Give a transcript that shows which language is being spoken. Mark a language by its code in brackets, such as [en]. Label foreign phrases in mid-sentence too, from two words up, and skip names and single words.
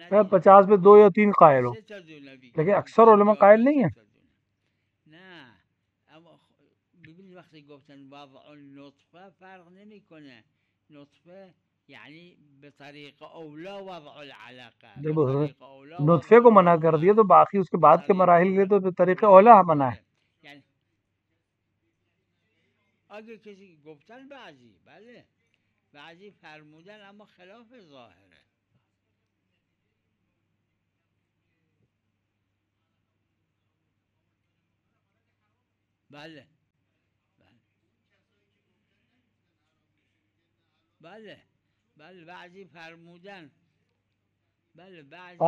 [ur] शायद [fa] ندیدم. [ur] 50 میں 2 یا 3 قائل ہو, [fa] سه تا دونه [ur] लेकिन [fa] بیگم [ur] اکثر علما 50 कायल [fa] تا [ur] नहीं [fa] سه [ur] है. [fa] تا دونه. نه اما ببین وقتی گفتن [ar] وضع النطفه [fa] فرق نمیکنه. نطفه یعنی به طریق اولا [ar] وضع العلقه، [fa] به [ur] देखो [fa] طریق اولا [ur] नुत्फे [fa] وضع [ur] کو منع کر دیا [fa] المضغه، [ur] تو باقی اس کے [fa] به [ur] بعد کے [fa] طریق [ur] مراحل لیے [fa] اولا. [ur] تو طریقے [fa] نه [ur] اولیٰ منع ہے. [fa] آره، یعنی اگه کسی گفتن بعضی بله، بعضی فرمودن اما خلاف ظاهره. بله بله بله بعضی فرمودن، بله بعضی